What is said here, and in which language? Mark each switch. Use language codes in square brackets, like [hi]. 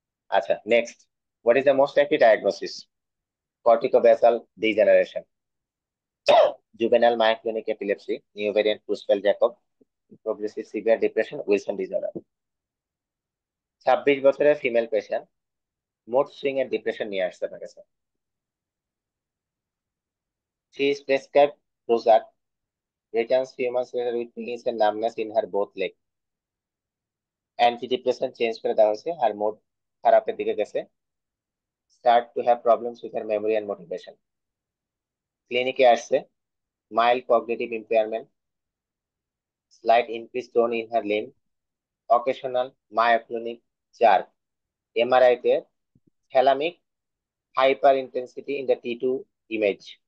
[bn] আচ্ছা, next, [en] What is the most likely diagnosis? Corticobasal degeneration, juvenile myoclonic epilepsy, new variant Creutzfeldt Jakob, progressive severe depression, Wilson disorder. [bn] 26 বছরের female patient, mood swing এর depression নিয়ে আসছে আপনার কাছে। [en] She is prescribed Prozac, returns few months later with pains and numbness in her both leg. [bn] Antidepressant change করে দেওয়া হয়েছে, আর mood খারাপের দিকে গেছে, [en] Start to have problems with her memory and motivation. [bn] ক্লিনিকে আসছে, [en] Mild cognitive impairment, slight increase tone in her limb, occasional myoclonic jerk, MRI তে thalamic hyper intensity in the T2 image.